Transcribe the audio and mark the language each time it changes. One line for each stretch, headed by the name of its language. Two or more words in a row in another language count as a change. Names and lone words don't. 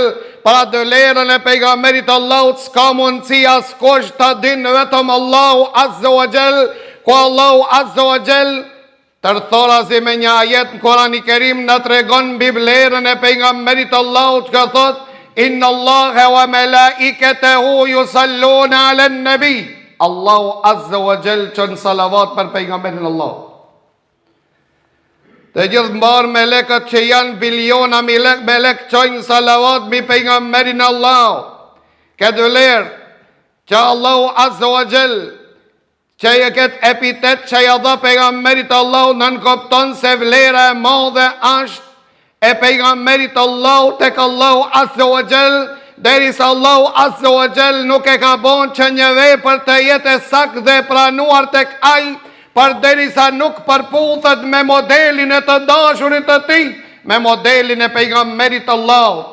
Albanian: Para dëlerën e pejgamberit Allahut s'ka mundësi askush ta dinë vetëm Allahu
Arabic: عز وجل,
Albanian: ku Allahu
Arabic: عز وجل
Albanian: tërthorazi me një ajet në Kur'anin e Kerim na tregon mbi vlerën e pejgamberit Allahut, ka thotë:
Arabic: إن الله وملائكته يصلون على النبي.
Albanian: Allahu
Arabic: عز وجل
Albanian: çon salavat për pejgamberin Allahut. Të gjithë mbar melekët që janë biliona melek çojnë salavat mbi pejgamberin Allahut. Këtë vlerë që Allahu
Arabic: عز وجل
Albanian: që e këtë epitet që ja dha pejgamberit Allahut nënkupton se vlera e madhe është e pejgamberit Allahut tek Allahu
Arabic: عز وجل,
Albanian: derisa Allahu
Arabic: عز وجل
Albanian: nuk e ka bon që një vepër të jetë e saktë dhe pranuar tek ai, përderisa nuk përputhet me modelin e të dashurit të tij, me modelin e pejgamberit Allahut.